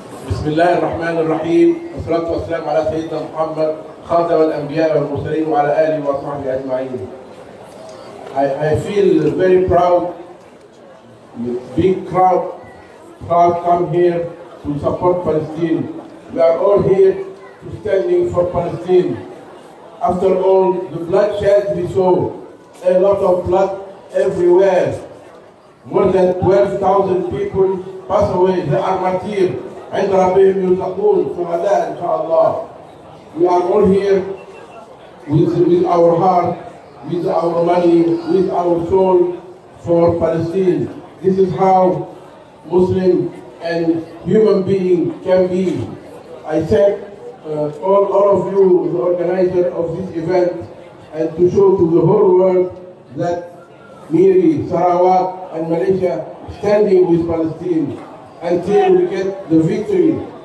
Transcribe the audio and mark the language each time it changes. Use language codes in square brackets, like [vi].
[ar] بسم الله الرحمن الرحيم والصلاة والسلام على سيدنا محمد خاتم الأنبياء والمرسلين وعلى آله وصحبه أجمعين. [en] I feel very proud. Big crowd come here to support Palestine. We are all here to standing for Palestine. After all the bloodshed we saw, a lot of blood everywhere. More than 12,000 people pass away. They are martyrs. [ar] عند ربهم يرزقون شهداء إن شاء الله. [en] We are all here with our heart, with our money, with our soul for Palestine. This is how Muslim and human being can be. I thank all of you, the organizer of this event, and to show to the whole world that Miri, Sarawak, and Malaysia standing with Palestine until we get the victory.